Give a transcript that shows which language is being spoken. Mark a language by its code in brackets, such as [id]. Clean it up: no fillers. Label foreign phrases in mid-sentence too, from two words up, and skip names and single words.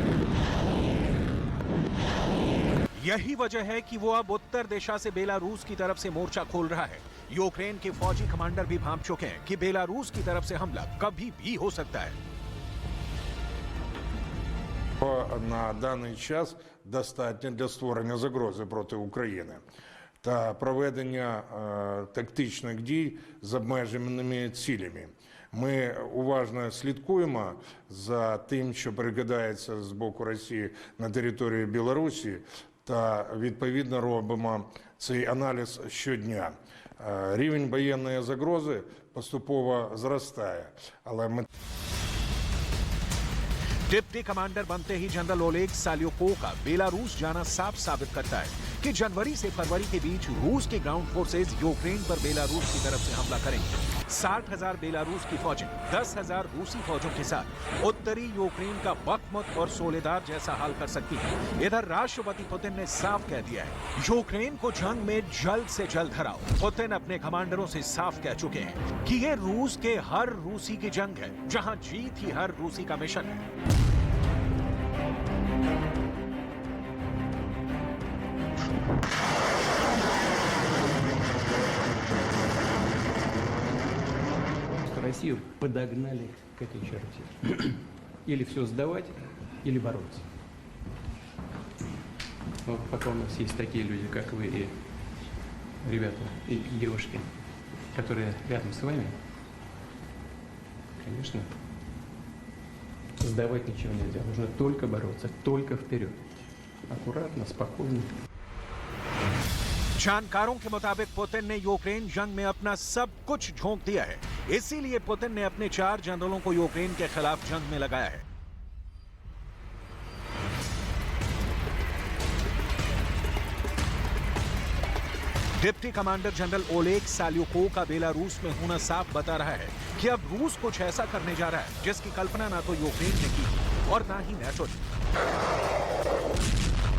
[hi] यही वजह है कि वो अब उत्तर दिशा से बेलारूस की तरफ से मोर्चा खोल रहा है। यूक्रेन के फौजी कमांडर भी भांप चुके हैं कि बेलारूस की तरफ से हमला कभी भी हो सकता है। [uk] на даний час достатньо для створення загрози проти України та проведення тактичних дій з обмеженими цілями. Ми уважно слідкуємо за тим, що перекидається з боку Росії на територію Білорусі, та відповідно робимо цей аналіз щодня. Рівень воєнної загрози поступово зростає, але ми [en] deputy commander [hi] बनते ही जनरल ओलेग साल्युकोव का बेलारूस जाना साफ साबित करता है कि जनवरी से फरवरी के बीच रूस के [en] ground forces [hi] यूक्रेन पर बेलारूस की तरफ से हमला करेंगे। 60,000 बेलारूस की फौजें 10,000 रूसी फौजों के साथ उत्तरी यूक्रेन का बखमुत और सोलेदार जैसा हाल कर सकती है। इधर राष्ट्रपति पुतिन ने साफ कह दिया है, यूक्रेन को जंग में जल्द से जल्द हराओ। पुतिन अपने कमांडरों से साफ कह चुके हैं कि ये रूस के हर रूसी की जंग है, जहां जीत ही हर रूसी का मिशन है। [ru] Россию подогнали к этой черте. Или все сдавать, или бороться. Вот пока у нас есть такие люди, как вы и ребята, и девушки, которые рядом с вами, конечно, сдавать ничего нельзя. Нужно только бороться, только вперед. Аккуратно, спокойно. [hi] जानकारों के मुताबिक पुतिन ने यूक्रेन जंग में अपना सब कुछ झोंक दिया है। इसीलिए पुतिन ने अपने 4 जनरलों को यूक्रेन के खिलाफ जंग में लगाया है। [en] deputy commander [hi] जनरल ओलेग साल्युकोव का बेलारूस में होना साफ बता रहा है कि अब रूस कुछ ऐसा करने जा रहा है जिसकी कल्पना ना तो यूक्रेन ने की और ना ही नेटो ने।